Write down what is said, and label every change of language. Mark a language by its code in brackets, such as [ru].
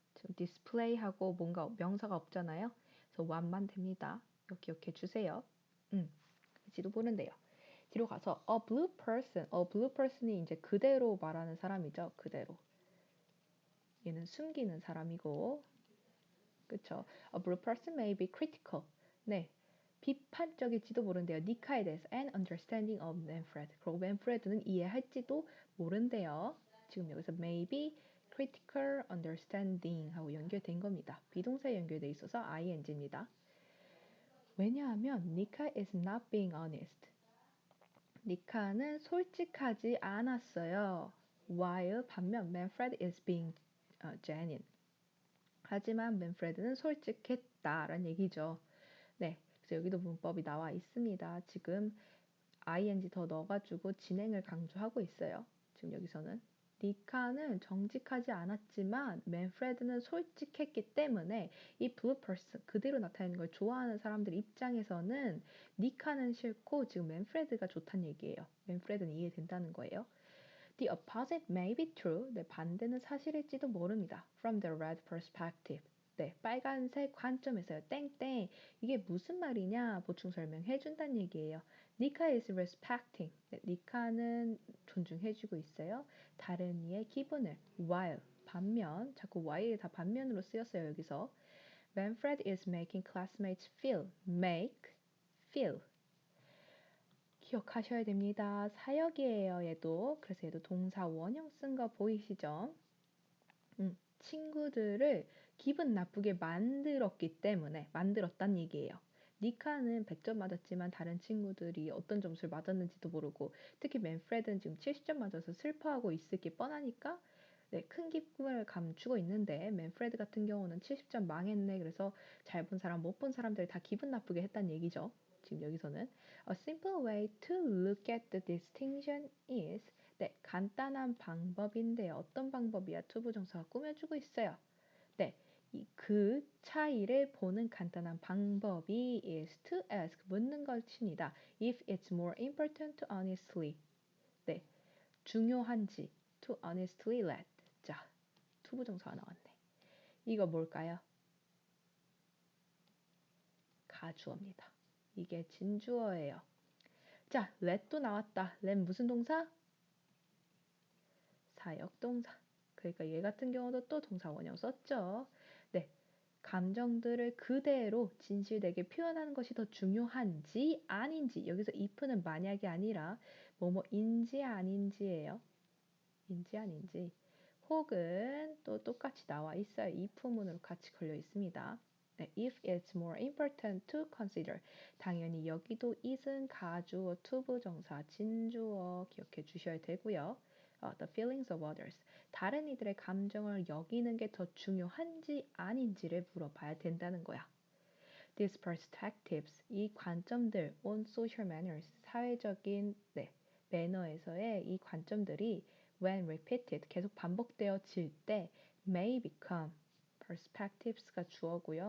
[ko] 지금 display하고 뭔가 명사가 없잖아요. 그래서 what만 됩니다. 이거 기억해 주세요. 지도 보는데요. 뒤로 가서 [en] a blue person [ko] 이 이제 그대로 말하는 사람이죠. 그대로. 얘는 숨기는 사람이고, 그쵸? [en] A blue person may be critical. [ko] 네, 비판적일지도 모른대요. 니카에 대해서 [en] and understanding of Manfred. [ko] 그리고 맨프레드는 이해할지도 모른대요. 지금 여기서 [en] maybe critical understanding [ko] 하고 연결된 겁니다. 비동사에 연결돼 있어서 ing입니다. 왜냐하면 [en] 니카 is not being honest. [ko] 니카는 솔직하지 않았어요. [en] While [ko] 반면 [en] Manfred is being genuine. [ko] 하지만 맨프레드는 솔직했다라는 얘기죠. 네, 그래서 여기도 문법이 나와 있습니다. 지금 ing 더 넣어가지고 진행을 강조하고 있어요. 지금 여기서는 니카는 정직하지 않았지만 맨프레드는 솔직했기 때문에 이 [en] blue person [ko] 그대로 나타내는 걸 좋아하는 사람들 입장에서는 니카는 싫고 지금 맨프레드가 좋다는 얘기예요. 맨프레드는 이해된다는 거예요. [en] The opposite may be true. [ko] 네, 반대는 사실일지도 모릅니다. [en] From the red perspective. [ko] 네, 빨간색 관점에서요. 땡땡. 이게 무슨 말이냐? 보충 설명해 준다는 얘기예요. [en] 니카 is respecting. [ko] 네, 니카는 존중해주고 있어요. 다른 이의 기분을. While. 반면. 자꾸 while이 다 반면으로 쓰였어요. 여기서. [en] Manfred is making classmates feel. [ko] Make. Feel. 기억하셔야 됩니다. 사역이에요, 얘도. 그래서 얘도 동사 원형 쓴 거 보이시죠? 친구들을 기분 나쁘게 만들었기 때문에 만들었단 얘기예요. 니카는 100점 맞았지만 다른 친구들이 어떤 점수를 맞았는지도 모르고 특히 맨프레드는 지금 70점 맞아서 슬퍼하고 있을 게 뻔하니까 네, 큰 기쁨을 감추고 있는데 맨프레드 같은 경우는 70점 망했네. 그래서 잘 본 사람, 못 본 사람들 다 기분 나쁘게 했단 얘기죠. 지금 여기서는 [en] A simple way to look at the distinction is [ko] 네, 간단한 방법인데 어떤 방법이야? 투부정사가 꾸며주고 있어요. 네, 그 차이를 보는 간단한 방법이 [en] is to ask, [ko] 묻는 것입니다. [en] If it's more important to honestly, [ko] 네, 중요한지 [en] to honestly let. [ko] 자, 투부정사가 나왔네. 이거 뭘까요? 가주어입니다. 이게 진주어예요. 자, let도 나왔다. let 무슨 동사? 사역동사. 그러니까 얘 같은 경우도 또 동사 원형 썼죠. 네, 감정들을 그대로 진실되게 표현하는 것이 더 중요한지 아닌지. 여기서 if는 만약이 아니라 뭐뭐인지 아닌지예요. 인지 아닌지. 혹은 또 똑같이 나와 있어요. if문으로 같이 걸려 있습니다. [en] 네, if it's more important to consider. [ko] 당연히 여기도 is은 가주어, 투부정사, 진주어 기억해 주셔야 되고요. [en] The feelings of others. [ko] 다른 이들의 감정을 여기는 게 더 중요한지 아닌지를 물어봐야 된다는 거야. [en] These perspectives, [ko] 이 관점들 [en] on social manners, [ko] 사회적인 매너에서의 이 관점들이 [en] when repeated, [ko] 계속 반복되어질 때 [en] may become, [ko] perspectives가 주어고요.